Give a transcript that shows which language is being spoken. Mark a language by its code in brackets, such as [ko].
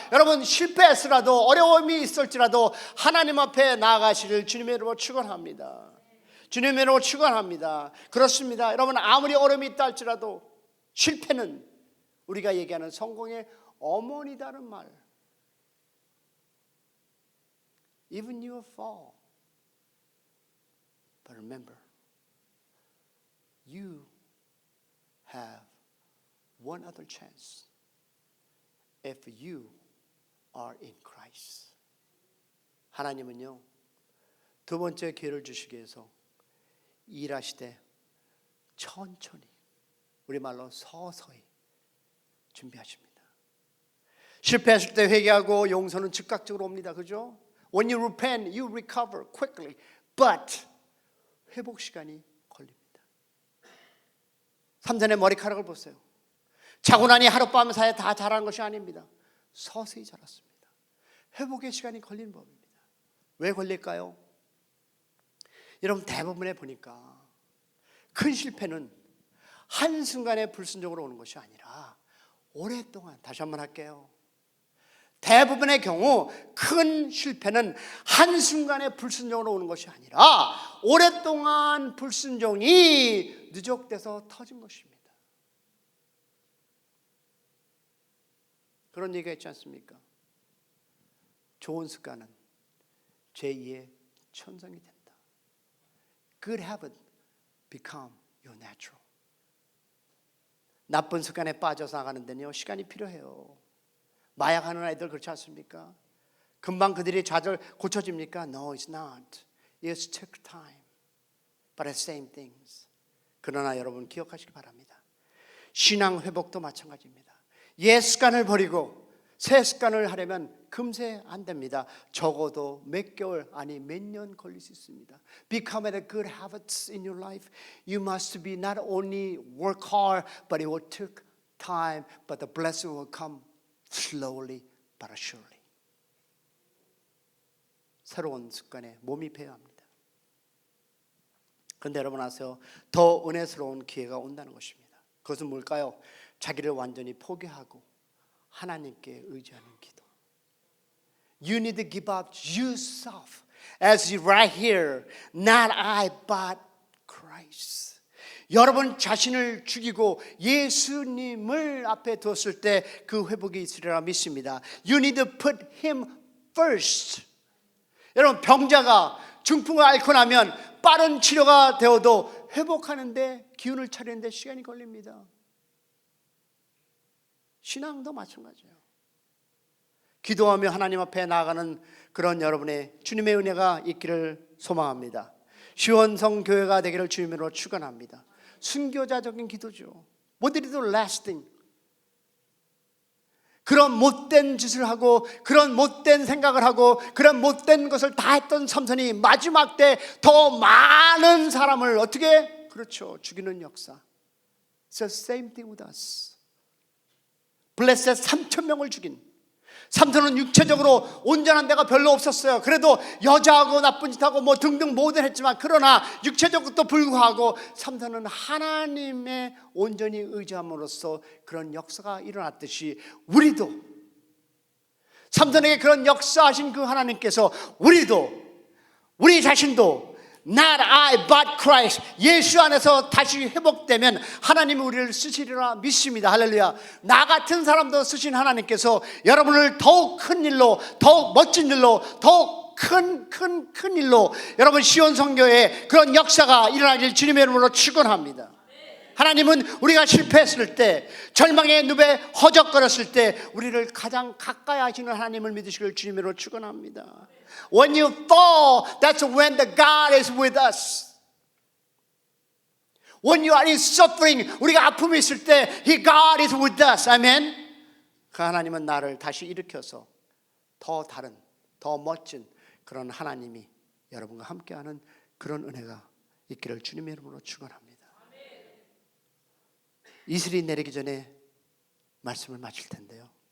[ko] 여러분 실패했으라도 어려움이 있을지라도 하나님 앞에 나아가시를 주님의 이름으로 축원합니다. 주님의 이름으로 축원합니다. 그렇습니다. 여러분 아무리 어려움이 있다 할지라도 실패는 우리가 얘기하는 성공의 어머니다는 말. [en] Even you fall, but remember, you have one other chance if you are in Christ. [ko] 하나님은요 두 번째 기회를 주시기 위해서 일하시되 천천히, 우리말로 서서히 준비하십니다. 실패했을 때 회개하고 용서는 즉각적으로 옵니다. 그죠? [en] When you repent, you recover quickly. [ko] But 회복 시간이 걸립니다. 삼손의 머리카락을 보세요. 자고 나니 하룻밤 사이에 다 자라는 것이 아닙니다. 서서히 자랐습니다. 회복의 시간이 걸리는 법입니다. 왜 걸릴까요? 여러분 대부분에 보니까 큰 실패는 한순간에 불순종으로 오는 것이 아니라 오랫동안, 다시 한번 할게요. 대부분의 경우 큰 실패는 한순간에 불순종으로 오는 것이 아니라 오랫동안 불순종이 누적돼서 터진 것입니다. 그런 얘기가 있지 않습니까? 좋은 습관은 제2의 천성이 된다. [en] Good habit become your natural. [ko] 나쁜 습관에 빠져서 나가는 데는요 시간이 필요해요. 마약하는 아이들 그렇지 않습니까? 금방 그들이 좌절 고쳐집니까? [en] No, it's not. It takes time. But the same things. [ko] 그러나 여러분 기억하시기 바랍니다. 신앙 회복도 마찬가지입니다. 옛 습관을 버리고 새 습관을 하려면 금세 안 됩니다. 적어도 몇 개월 아니 몇 년 걸릴 수 있습니다. [en] Become the good habits in your life. You must be not only work hard, but it will take time. But the blessing will come slowly but surely. [ko] 새로운 습관에 몸이 배워야 합니다. 그런데 여러분 아세요? 더 은혜스러운 기회가 온다는 것입니다. 그것은 뭘까요? 자기를 완전히 포기하고 하나님께 의지하는 기도. [en] You need to give up yourself as right here. Not I but Christ. [ko] 여러분 자신을 죽이고 예수님을 앞에 두었을 때 그 회복이 있으리라 믿습니다. [en] You need to put Him first. [ko] 여러분 병자가 중풍을 앓고 나면 빠른 치료가 되어도 회복하는데 기운을 차리는데 시간이 걸립니다. 신앙도 마찬가지예요. 기도하며 하나님 앞에 나아가는 그런 여러분의 주님의 은혜가 있기를 소망합니다. 시원성 교회가 되기를 주님으로 축원합니다. 순교자적인 기도죠. 뭐들이도 lasting. 그런 못된 짓을 하고 그런 못된 생각을 하고 그런 못된 것을 다 했던 삼손이 마지막 때 더 많은 사람을 어떻게? 그렇죠. 죽이는 역사. [en] It's the same thing with us. [ko] 블레셋 3,000명을 죽인 삼손은 육체적으로 온전한 데가 별로 없었어요. 그래도 여자하고 나쁜 짓하고 뭐 등등 뭐든 했지만 그러나 육체적으로도 불구하고 삼손은 하나님의 온전히 의지함으로써 그런 역사가 일어났듯이 우리도 삼손에게 그런 역사하신 그 하나님께서 우리 자신도 Not I but Christ 예수 안에서 다시 회복되면 하나님이 우리를 쓰시리라 믿습니다. 할렐루야. 나 같은 사람도 쓰신 하나님께서 여러분을 더욱 큰 일로 더욱 멋진 일로 더욱 큰 일로 여러분 시온성교회에 그런 역사가 일어나길 주님의 이름으로 축원합니다. 하나님은 우리가 실패했을 때 절망의 늪에 허적거렸을 때 우리를 가장 가까이 하시는 하나님을 믿으시길 주님으로 축원합니다. [en] When you fall, that's when the God is with us. When you are in suffering, 우리가 아픔이 있을 때 God is with us. [ko] 아멘. 그 하나님은 나를 다시 일으켜서 더 다른, 더 멋진 그런 하나님이 여러분과 함께하는 그런 은혜가 있기를 주님의 이름으로 축원합니다. 이슬이 내리기 전에 말씀을 마칠 텐데요.